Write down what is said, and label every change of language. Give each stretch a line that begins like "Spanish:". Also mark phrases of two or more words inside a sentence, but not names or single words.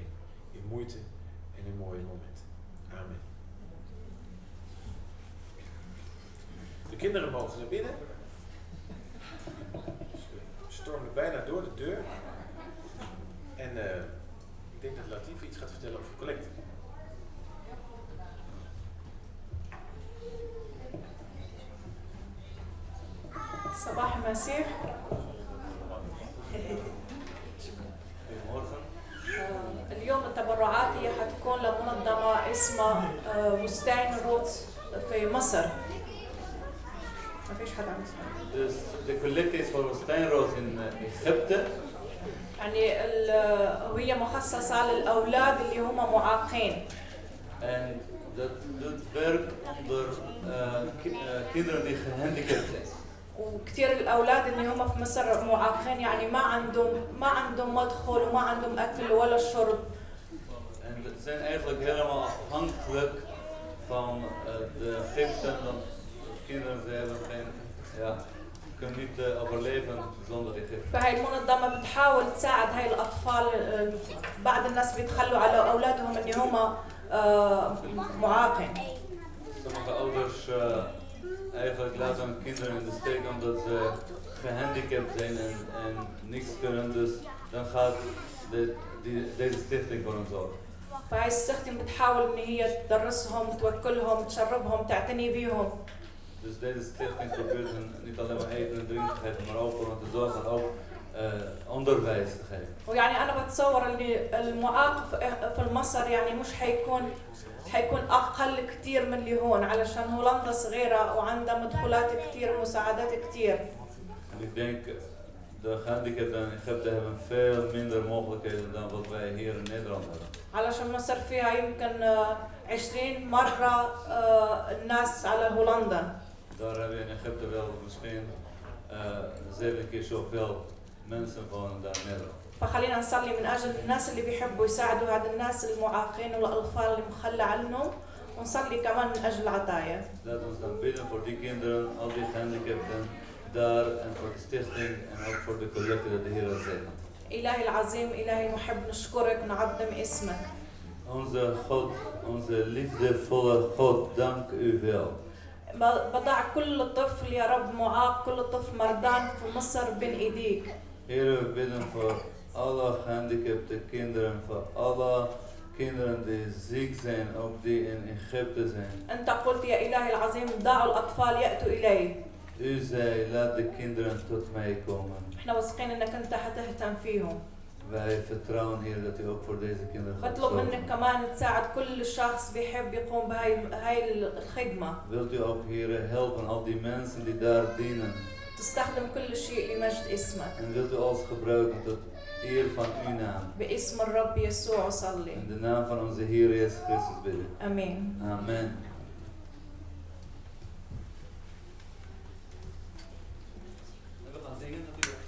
Dutch: In moeite en in mooie momenten. Amen. De kinderen mogen naar binnen. Ze stormen bijna door de deur. En ik denk dat Latief iets gaat vertellen over collecte.
Arabic: صباح المسيح. اليوم التبرعات هي حتكون لمنظمة اسمها بستان روت في مصر. ما فيش حد عم يسمع.
Dutch: Dus de collecte is voor Steinroos in Egypte.
Arabic: يعني وهي مخصصة للأولاد اللي هم معاقين.
Dutch: En dat doet werk onder kinderen die gehandicapt zijn.
Arabic: وكثير الأولاد اللي هم في مصر معاقين يعني ما عندهم مدخل وما عندهم أكل ولا شرب.
Dutch: En we zijn eigenlijk helemaal afhankelijk van de giften, want kinderen ze hebben kunnen niet overleven zonder die giften.
Arabic: فهي المنظمة بتحاول تساعد هاي الأطفال. بعض الناس بيتخلوا على أولادهم إن هم معاقين.
Dutch: Sommige ouders eigenlijk laten hun kinderen in de steek omdat ze gehandicapt zijn en niks kunnen, dus dan gaat deze stichting voor hen zorgen.
Arabic: فهاي السختم بتحاول إن هي تدرسهم توكلهم تشربهم تعتني بيهم.
Dutch: Dus deze stichting probeert hen niet alleen maar eten en drinken te geven, maar ook voor hen te zorgen en ook onderwijs te geven.
Arabic: ويعني أنا بتصور إن المعاق في مصر يعني مش حيكون أقل كتير من اللي هون علشان هولندا صغيرة وعندها مدخولات كتير ومساعدات كتير.
Dutch: En ik denk de gehandicapten in Egypte hebben veel minder mogelijkheden dan wat wij hier in Nederland hebben.
Arabic: علشان مصر فيها يمكن 20 مرة الناس على هولندا.
Dutch: Daar hebben we in Egypte wel misschien 7 keer zoveel mensen wonen dan in Nederland.
Arabic: فخلينا نصلي من أجل الناس اللي بيحبوا يساعدوا هاد الناس المعاقين والأطفال اللي مخلى عنهم ونصلي كمان من أجل العطايا.
Dutch: Laten we dan bidden voor die kinderen, al die gehandicapten daar en voor de stichting en ook voor de collecte dat de Heer het zegent.
Arabic: إلهي العظيم إلهي المحب نشكرك ونعظم اسمك.
Dutch: Onze God, onze liefdevolle God, dank u wel.
Arabic: بضع كل طفل يا رب معاق كل طفل مردان في مصر بين إيديك.
Dutch: Heer, we bidden voor alle gehandicapte kinderen, voor alle kinderen die ziek zijn, ook die in Egypte zijn.
Arabic: أنت قلت يا إلهي العظيم دعوا الأطفال يأتوا إلي.
Dutch: U zei, laat de kinderen tot mij komen.
Arabic: إحنا واثقين إنك أنت حتهتم فيهم.
Dutch: Wij vertrouwen, Heer, dat u ook voor deze kinderen gaat
Arabic: بطلب
Dutch: zorgen.
Arabic: منك كمان تساعد كل شخص بيحب يقوم بهاي الخدمة.
Dutch: Wilt u ook, Heer, helpen al die mensen die daar dienen?
Arabic: تستخدم كل شيء لمجد اسمك.
Dutch: En wilt u alles gebruiken tot eer van uw naam?
Arabic: باسم الرب يسوع صلي.
Dutch: In de naam van onze Heer Jezus Christus bidden.
Arabic: آمين.
Dutch: Amen. We gaan zingen natuurlijk.